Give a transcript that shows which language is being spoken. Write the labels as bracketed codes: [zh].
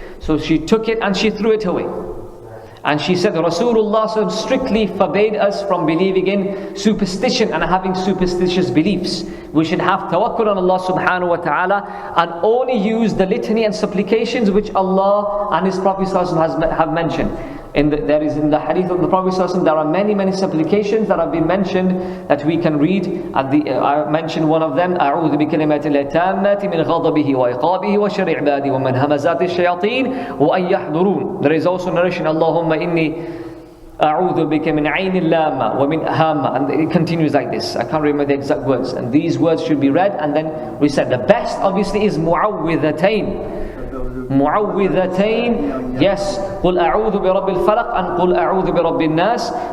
[en] So she took it and she threw it away. And she said, Rasulullah ﷺ strictly forbade us from believing in superstition and having superstitious beliefs. We should have tawakkul on Allah subhanahu wa ta'ala and only use the litany and supplications which Allah and His Prophet ﷺ have mentioned. There is in the hadith of the Prophet ﷺ, there are many supplications that have been mentioned that we can read. I mentioned one of them, [ar] أعوذ بكلمات الله التامات من غضبه وعقابه وشر عباده ومن همزات الشياطين وأن يحضرون. [en] There is also narration, [ar] اللهم إني أعوذ بك من عين اللامة ومن هامة, [en] and it continues like this. I can't remember the exact words, and these words should be read and then we said the best obviously is mu'awwidhatain. Mu'awwidhatayn, yes. Qul a'udhu bi rabbil falaq and Qul a'udhu bi rabbin nas.